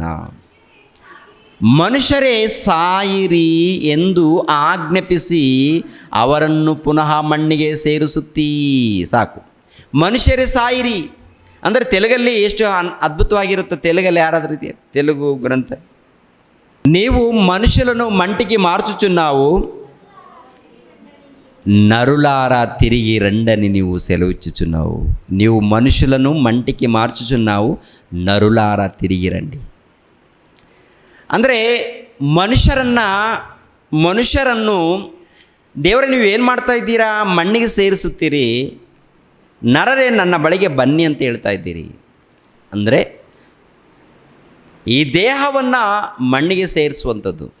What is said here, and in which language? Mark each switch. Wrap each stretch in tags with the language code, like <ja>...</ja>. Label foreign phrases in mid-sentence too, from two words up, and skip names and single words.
<kn>ಮನುಷ್ಯರೇ ಸಾಯಿರಿ ಎಂದು ಆಜ್ಞಾಪಿಸಿ ಅವರನ್ನು ಪುನಃ ಮಣ್ಣಿಗೆ ಸೇರಿಸುತ್ತೀ. ಸಾಕು. ಮನುಷ್ಯರೇ ಸಾಯಿರಿ ಅಂದರೆ ತೆಲುಗಲ್ಲಿ ಎಷ್ಟು ಅದ್ಭುತವಾಗಿರುತ್ತೆ. ತೆಲುಗಲ್ಲಿ ಯಾರಾದ್ರೂ ರೀತಿಯ ತೆಲುಗು ಗ್ರಂಥ, ನೀವು</kn> <te>మనుషులను మంటికి మార్చుచున్నావు, నరులారా తిరిగి రండని నీవు సెలవిచ్చుచున్నావు. నీవు మనుషులను మంటికి మార్చుచున్నావు, నరులారా తిరిగి రండి.</te> <kn>ಅಂದರೆ ಮನುಷ್ಯರನ್ನು ದೇವರೇ ನೀವು ಏನು ಮಾಡ್ತಾ ಇದ್ದೀರಾ? ಮಣ್ಣಿಗೆ ಸೇರಿಸುತ್ತೀರಿ. ನರರೇ ನನ್ನ ಬಳಿಗೆ ಬನ್ನಿ ಅಂತ ಹೇಳ್ತಾ ಇದ್ದೀರಿ. ಅಂದರೆ ಈ ದೇಹವನ್ನು ಮಣ್ಣಿಗೆ ಸೇರಿಸುವಂಥದ್ದು.</kn>